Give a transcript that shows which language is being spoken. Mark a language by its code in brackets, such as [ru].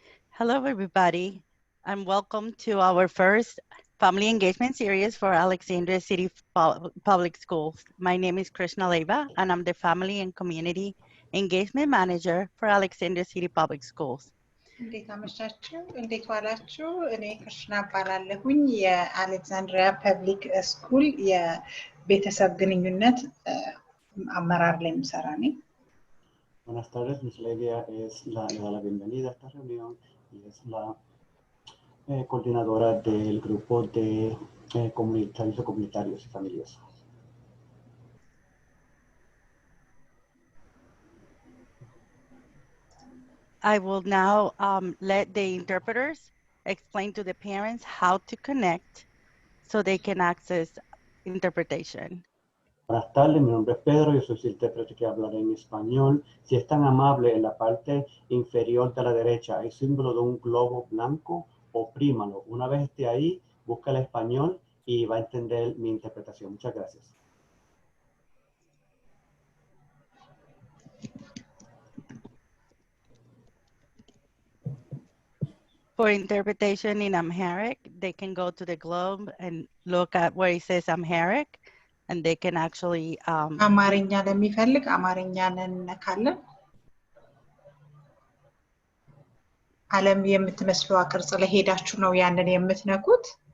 [en] Hello, everybody, and welcome to our first family engagement series for Alexandria City Public Schools. My name is Krishna Leva, and I'm the Family and Community Engagement Manager for Alexandria City Public Schools. [am] እንዴት አመሻችሁ? እንዴት ዋላችሁ? እኔ ክርስና እባላለሁኝ የአሌክዛንድሪያ ፐብሊክ ስኩል የቤተሰብ ግንኙነት አመራር ላይ የምሰራ ነኝ። [es] Buenas tardes, Miss Lelia le da la bienvenida a esta reunión y es la coordinadora del grupo de servicios comunitarios y familias. [en] I will now let the interpreters explain to the parents how to connect so they can access interpretation. [es] Buenas tardes, mi nombre es Pedro, yo soy su intérprete que hablaré en español. Si es tan amable, en la parte inferior de la derecha hay símbolo de un globo blanco, oprímalo. Una vez esté ahí, busca el español y va a entender mi interpretación. Muchas gracias. [en] For interpretation in Amharic, they can go to the globe and look at where it says Amharic, and they can actually [am] አማርኛ ለሚፈልግ አማርኛን እንነካለን። ዓለም የምትመስለው ቅርጽ ላይ ሄዳችሁ ነው ያንን የምትነኩት።